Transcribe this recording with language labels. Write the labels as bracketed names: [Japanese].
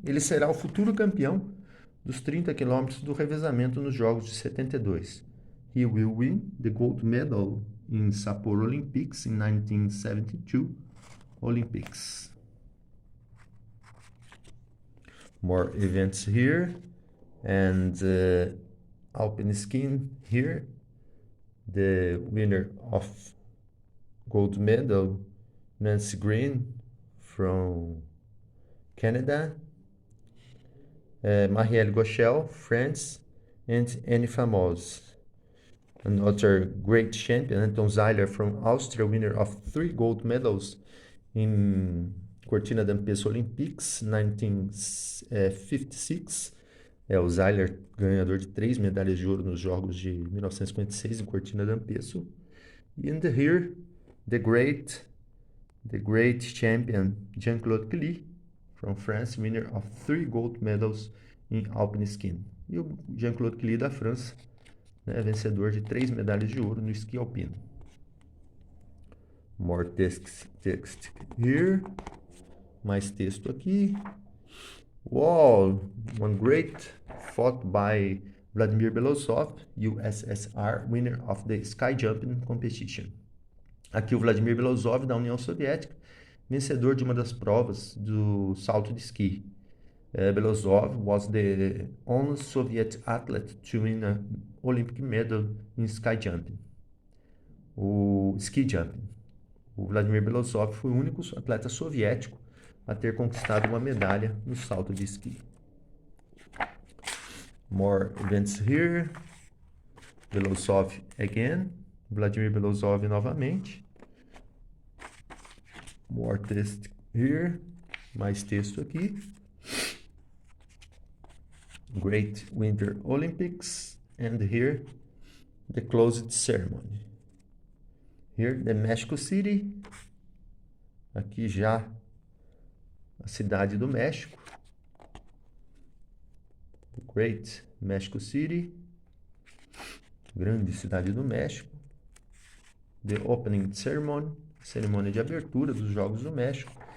[Portuguese] Ele será o futuro campeão dos 30 km do revezamento nos Jogos de 72. [English] He will win the gold medal in Sapporo Olympics in 1972 Olympics. More events here, and alpine skiing here. The winner of gold medal, Nancy Green from Canada, Marielle Gauchel, France, and Annie Famose. Another great champion, Anton Zeiler from Austria, winner of 3 gold medals in Cortina d'Ampezzo Olympics 1956. [Portuguese] O Zeiler, ganhador de 3 medalhas de ouro nos Jogos de 1956 em Cortina d'Ampezzo. [English] And here, the great champion, Jean-Claude Killy from France, winner of 3 gold medals in alpine skiing. [Portuguese] E o Jean-Claude Killy da França, vencedor de 3 medalhas de ouro no esqui alpino. [English] More text here. [Portuguese] Mais texto aqui. [English] Wow, one great fought by Vladimir Belosov, USSR, winner of the sky jumping competition. [Portuguese] Aqui o Vladimir Belousov, da União Soviética, vencedor de uma das provas do salto de esqui. [English] Belousov was the only Soviet athlete to win an Olympic medal in ski jumping. O ski jumping. [Portuguese] O Vladimir Belousov foi o único atleta soviético a ter conquistado uma medalha no salto de esqui. [English] More events here. Belousov again. [Portuguese] Vladimir Belousov novamente. [English] More text here. [Portuguese] Mais texto aqui. [English] Great Winter Olympics. And here, the closed ceremony. Here, the Mexico City. [Portuguese] Aqui já a cidade do México. [English] Great Mexico City. [Portuguese] Grande cidade do México. [English] The Opening Ceremony. [Portuguese] Cerimônia de abertura dos Jogos do México.